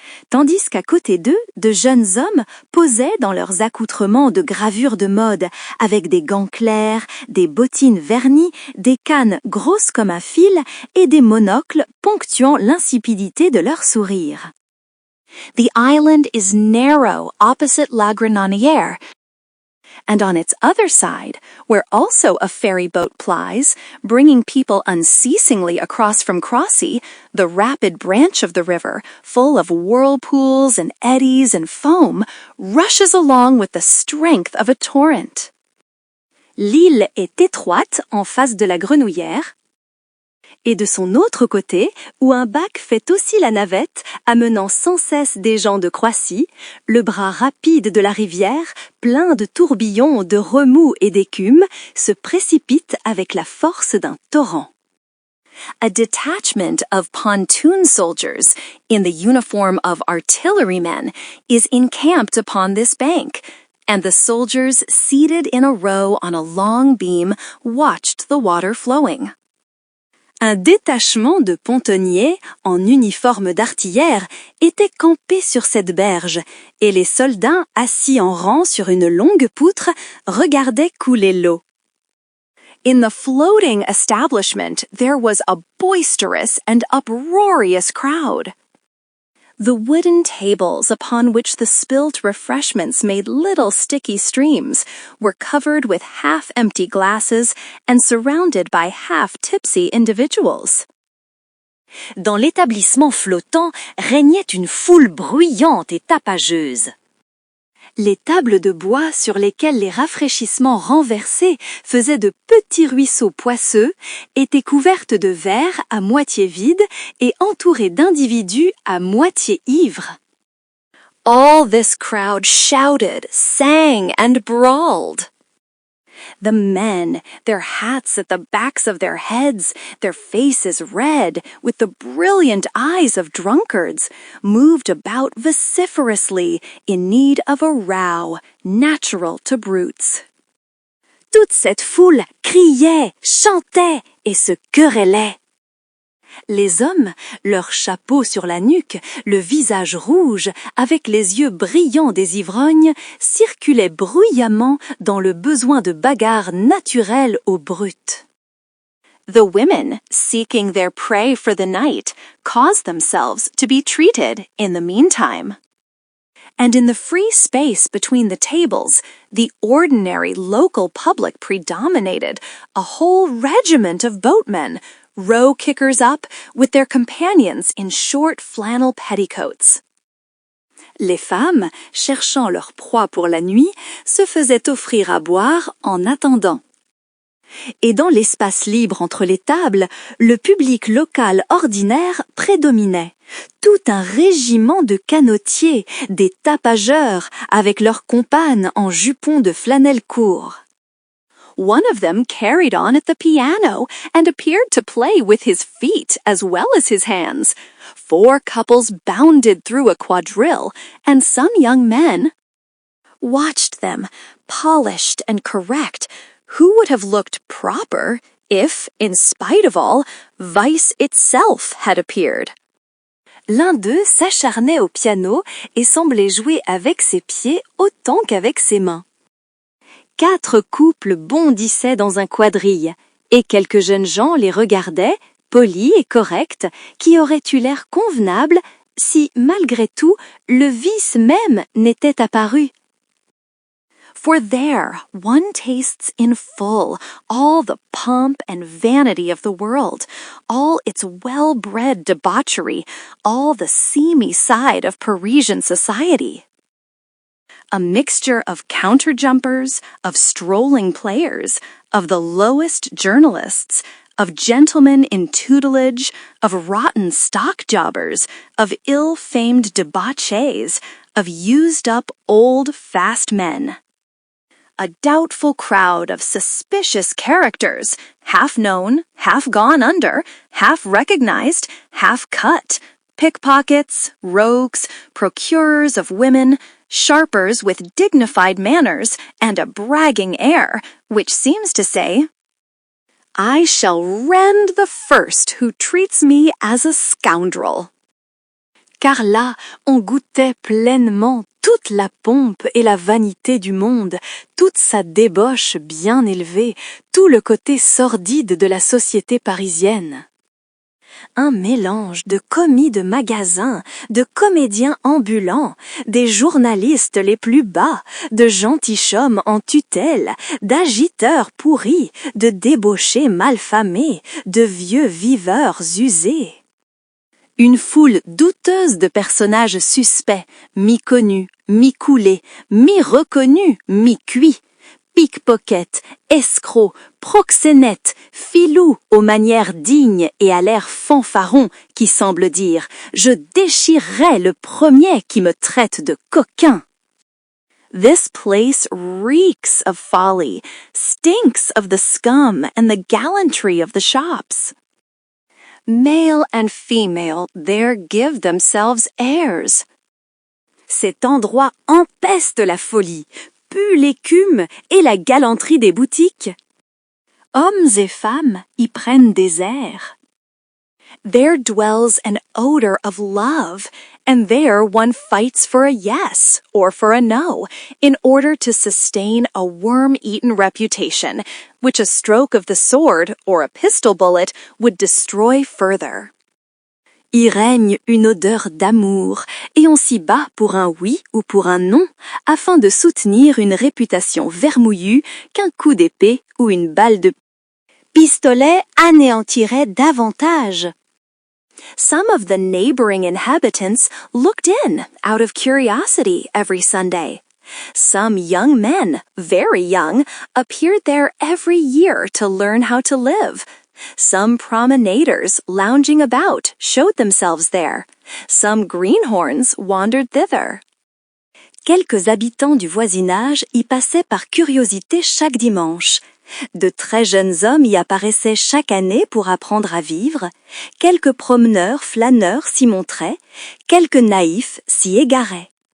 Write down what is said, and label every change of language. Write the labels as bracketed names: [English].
[French] Tandis qu'à côté d'eux, de jeunes hommes posaient dans leurs accoutrements de gravure de mode, avec des gants clairs, des bottines vernies, des cannes grosses comme un fil et des monocles ponctuant l'insipidité de leur sourire. [English] The island is narrow opposite La Grenouillère, and on its other side, where also a ferry boat plies, bringing people unceasingly across from Crossy, the rapid branch of the river, full of whirlpools and eddies and foam, rushes along with the strength of a torrent. [French] L'île est étroite en face de la Grenouillère, et de son autre côté, où un bac fait aussi la navette, amenant sans cesse des gens de Croissy, le bras rapide de la rivière, plein de tourbillons, de remous et d'écume, se précipite avec la force d'un torrent. [English] A detachment of pontoon soldiers, in the uniform of artillerymen, is encamped upon this bank, and the soldiers seated in a row on a long beam watched the water flowing. [French] Un détachement de pontonniers en uniforme d'artillère était campé sur cette berge, et les soldats, assis en rang sur une longue poutre, regardaient couler l'eau. [English] In the floating establishment, there was a boisterous and uproarious crowd. The wooden tables upon which the spilt refreshments made little sticky streams were covered with half-empty glasses and surrounded by half-tipsy individuals. [French] Dans l'établissement flottant régnait une foule bruyante et tapageuse. Les tables de bois sur lesquelles les rafraîchissements renversés faisaient de petits ruisseaux poisseux étaient couvertes de verres à moitié vides et entourées d'individus à moitié ivres. [English] All this crowd shouted, sang and brawled. The men, their hats at the backs of their heads, their faces red, with the brilliant eyes of drunkards, moved about vociferously in need of a row natural to brutes. [French] Toute cette foule criait, chantait et se querellait. Les hommes, leurs chapeaux sur la nuque, le visage rouge, avec les yeux brillants des ivrognes, circulaient bruyamment dans le besoin de bagarre naturel aux brutes. [English] The women, seeking their prey for the night, caused themselves to be treated in the meantime. And in the free space between the tables, the ordinary local public predominated, a whole regiment of boatmen, row kickers up, with their companions in short flannel petticoats. [French] Les femmes, cherchant leur proie pour la nuit, se faisaient offrir à boire en attendant. Et dans l'espace libre entre les tables, le public local ordinaire prédominait. Tout un régiment de canotiers, des tapageurs, avec leurs compagnes en jupons de flanelle court. [English] One of them carried on at the piano and appeared to play with his feet as well as his hands. 4 couples bounded through a quadrille, and some young men watched them, polished and correct. Who would have looked proper if, in spite of all, vice itself had appeared? [French] L'un d'eux s'acharnait au piano et semblait jouer avec ses pieds autant qu'avec ses mains. 4 couples bondissaient dans un quadrille, et quelques jeunes gens les regardaient, polis et corrects, qui auraient eu l'air convenable si, malgré tout, le vice même n'était apparu. [English] For there one tastes in full all the pomp and vanity of the world, all its well-bred debauchery, all the seamy side of Parisian society. A mixture of counter-jumpers, of strolling players, of the lowest journalists, of gentlemen in tutelage, of rotten stock jobbers, of ill-famed debauchees, of used-up old fast men. A doubtful crowd of suspicious characters, half known, half gone under, half recognized, half cut, pickpockets, rogues, procurers of women, sharpers with dignified manners and a bragging air, which seems to say, I shall rend the first who treats me as a scoundrel. [French] Car là, on goûtait pleinement toute la pompe et la vanité du monde, toute sa débauche bien élevée, tout le côté sordide de la société parisienne. Un mélange de commis de magasins, de comédiens ambulants, des journalistes les plus bas, de gentilshommes en tutelle, d'agiteurs pourris, de débauchés malfamés, de vieux viveurs usés. Une foule douteuse de personnages suspects, mi-connus, mi-coulés, mi-reconnus, mi-cuits, pickpockets, escrocs, proxénètes, filous aux manières dignes et à l'air fanfaron qui semblent dire « Je déchirerai le premier qui me traite de coquin ». [English] This place reeks of folly, stinks of the scum and the gallantry of the shops. Male and female there give themselves airs. [French] Cet endroit empeste la folie, pue l'écume et la galanterie des boutiques. Hommes et femmes y prennent des airs. [English] There dwells an odor of love, and there one fights for a yes or for a no in order to sustain a worm-eaten reputation, which a stroke of the sword or a pistol bullet would destroy further. [French] Y règne une odeur d'amour, et on s'y bat pour un oui ou pour un non, afin de soutenir une réputation vermoulue qu'un coup d'épée ou une balle de pistolet anéantirait davantage. [English] Some of the neighboring inhabitants looked in out of curiosity every Sunday. Some young men, very young, appeared there every year to learn how to live. Some promenaders lounging about showed themselves there. Some greenhorns wandered thither. [French] Quelques habitants du voisinage y passaient par curiosité chaque dimanche. De très jeunes hommes y apparaissaient chaque année pour apprendre à vivre, quelques promeneurs, flâneurs s'y montraient, quelques naïfs s'y égaraient.